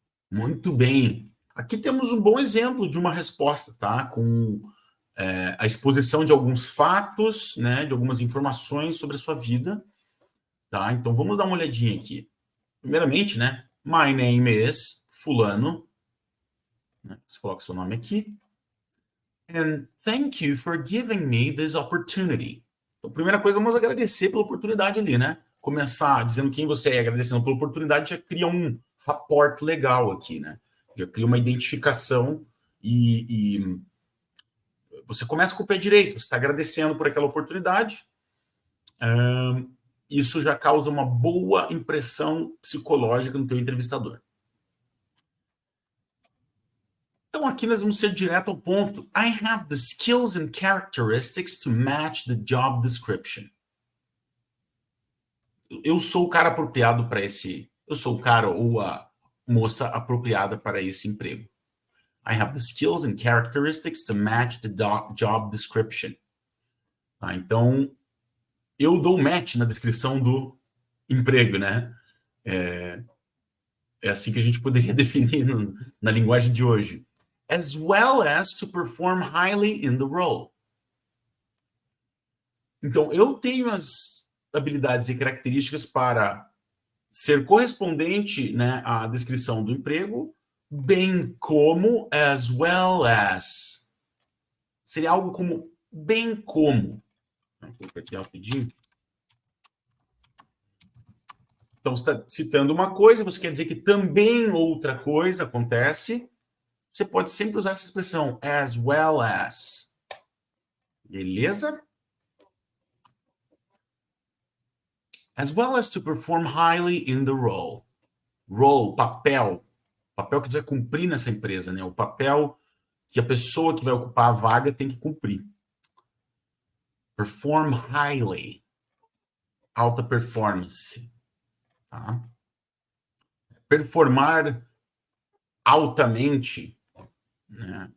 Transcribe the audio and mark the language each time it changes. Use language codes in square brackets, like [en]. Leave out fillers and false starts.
[pt] Muito bem. Aqui temos um bom exemplo de uma resposta, tá? Com a exposição de alguns fatos, né? De algumas informações sobre a sua vida, tá? Então, vamos dar uma olhadinha aqui. Primeiramente, né? [en] My name is fulano. [pt] Você coloca seu nome aqui. [en] And thank you for giving me this opportunity. [pt] Então, primeira coisa, vamos agradecer pela oportunidade ali, né? Começar dizendo quem você é, agradecendo pela oportunidade, já cria um rapport legal aqui, né? Já cria uma identificação e você começa com o pé direito, você está agradecendo por aquela oportunidade. Isso já causa uma boa impressão psicológica no teu entrevistador. Então, aqui nós vamos ser direto ao ponto. [en] I have the skills and characteristics to match the job description. [pt] Eu sou o cara apropriado para esse... Eu sou o cara ou a moça apropriada para esse emprego. [en] I have the skills and characteristics to match the job description. [pt] Então, eu dou match na descrição do emprego, né? É assim que a gente poderia definir na linguagem de hoje. [en] As well as to perform highly in the role. [pt] Então, eu tenho as habilidades e características para ser correspondente, né, à descrição do emprego, bem como as well as. Seria algo como bem como. Vou colocar aqui rapidinho. Então, você está citando uma coisa, você quer dizer que também outra coisa acontece. Você pode sempre usar essa expressão, as well as. Beleza? [en] As well as to perform highly in the role. [pt] Role, papel. Papel que você vai cumprir nessa empresa, né? O papel que a pessoa que vai ocupar a vaga tem que cumprir. [en] Perform highly. [pt] Alta performance. Tá? Performar altamente, né?